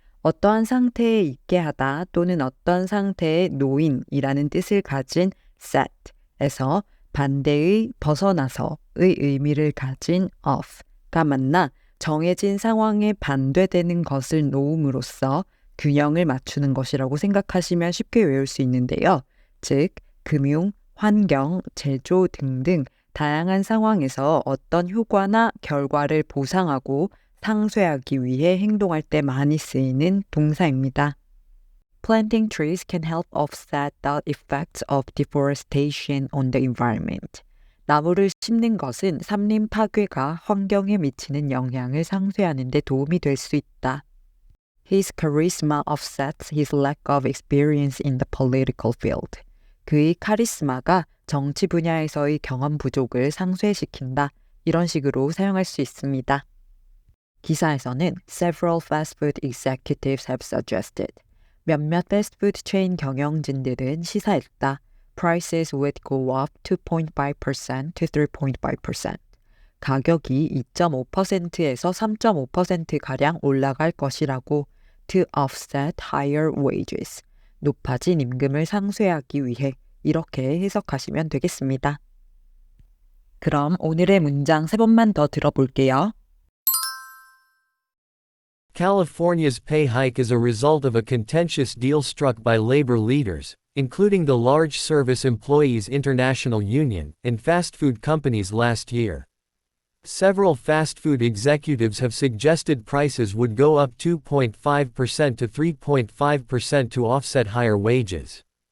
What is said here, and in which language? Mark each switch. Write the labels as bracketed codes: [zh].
[ko] 어떠한 상태에 있게 하다 또는 어떤 상태에 놓인이라는 뜻을 가진 set에서 반대의 벗어나서의 의미를 가진 off가 만나 정해진 상황에 반대되는 것을 놓음으로써 균형을 맞추는 것이라고 생각하시면 쉽게 외울 수 있는데요. 즉, 금융, 환경, 제조 등등 다양한 상황에서 어떤 효과나 결과를 보상하고 상쇄하기 위해 행동할 때 많이 쓰이는 동사입니다. [en] Planting trees can help offset the effects of deforestation on the environment. [ko] 나무를 심는 것은 산림 파괴가 환경에 미치는 영향을 상쇄하는 데 도움이 될 수 있다. [en] His charisma offsets his lack of experience in the political field. [ko] 그의 카리스마가 정치 분야에서의 경험 부족을 상쇄시킨다. 이런 식으로 사용할 수 있습니다. 기사에서는 [en] several fast food executives have suggested. [ko] 몇몇 패스트푸드 체인 경영진들은 시사했다. [en] Prices would go up 2.5% to 3.5%. [ko] 가격이 2.5%에서 3.5%가량 올라갈 것이라고 [en] to offset higher wages. [ko] 높아진 임금을 상쇄하기 위해 이렇게 해석하시면 되겠습니다. 그럼 오늘의 문장 3번만 더 들어볼게요. [en] California's pay hike is a result of a contentious deal struck by labor leaders, including the large Service Employees International Union, and fast food companies last year. Several fast food executives have suggested prices would go up 2.5% to 3.5% to offset higher wages.